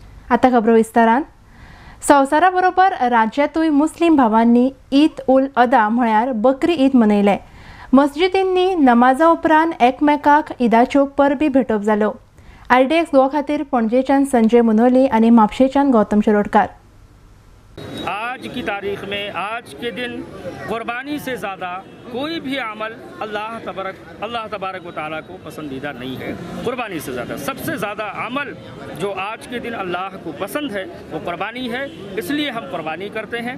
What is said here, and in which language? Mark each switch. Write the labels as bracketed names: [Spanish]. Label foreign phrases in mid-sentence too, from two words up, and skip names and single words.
[Konkani] आता खबरो विस्तारान संवसारा बरोबर राज्यांतूय मुस्लिम भावांनी ईद उल अदा म्हळ्यार बकरी ईद मनयले। मस्जिदींनी नमाजा उपरांत एकमेकाक ईदाच्यो परबी भेटप जाल्यो। RDX गोवा खातीर पणजेच्यान संजय मुनोली आनी म्हापशेच्यान गौतम शिरोडकार। [Hindi] आज की तारीख में आज के दिन कुर्बानी से ज़्यादा कोई भी अमल [Arabic] الله تبارك وتعالى [Hindi] को पसंदीदा नहीं है। कुर्बानी से ज़्यादा सबसे ज़्यादा अमल जो आज के दिन अल्लाह को पसंद है वो कुर्बानी है, इसलिए हम कुर्बानी करते हैं।